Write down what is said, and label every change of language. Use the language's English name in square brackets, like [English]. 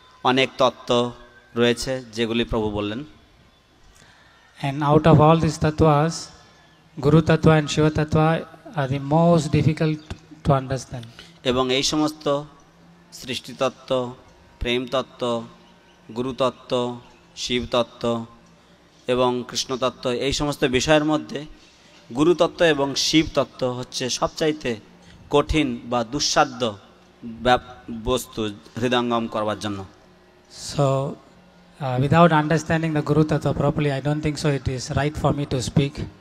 [Bangla] অনেক তত্ত্ব রয়েছে যেগুলি প্রভু বললেন। [English] And out of all these tattvas, Guru tattva and Shiva tattva are the most difficult to understand. [Bangla] এবং এই সমস্ত সৃষ্টি তত্ত্ব, প্রেম তত্ত্ব, গুরু তত্ত্ব, শিব তত্ত্ব এবং কৃষ্ণ তত্ত্ব, এই সমস্ত বিষয়ের মধ্যে গুরু তত্ত্ব এবং শিব তত্ত্ব হচ্ছে সবচাইতে কঠিন বা দুঃসাধ্য বস্তু হৃদয়ঙ্গম করবার জন্য। [English] So, without understanding the Guru Tattva properly, I don't think so it is right for me to speak.